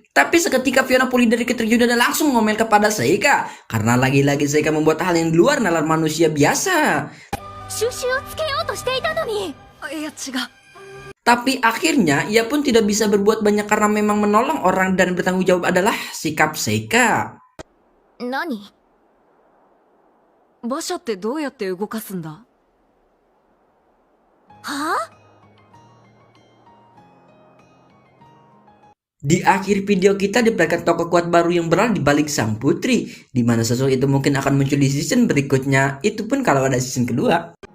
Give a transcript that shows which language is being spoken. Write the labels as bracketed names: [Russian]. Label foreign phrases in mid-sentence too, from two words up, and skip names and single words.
[Indonesian] Tapi seketika Fiona pulih dari keterkejutan dan langsung ngomel kepada Seika, karena lagi-lagi Seika membuat hal yang di luar nalar manusia biasa. Tapi akhirnya ia pun tidak bisa berbuat banyak karena memang menolong orang dan bertanggung jawab adalah sikap Seika. [Japanese] Nani? Bashaってどうやって動かすんだ? [Indonesian] Di akhir video kita diperlihatkan tokoh kuat baru yang berada di balik sang putri, di mana sosok itu mungkin akan muncul di season berikutnya, itu pun kalau ada season kedua.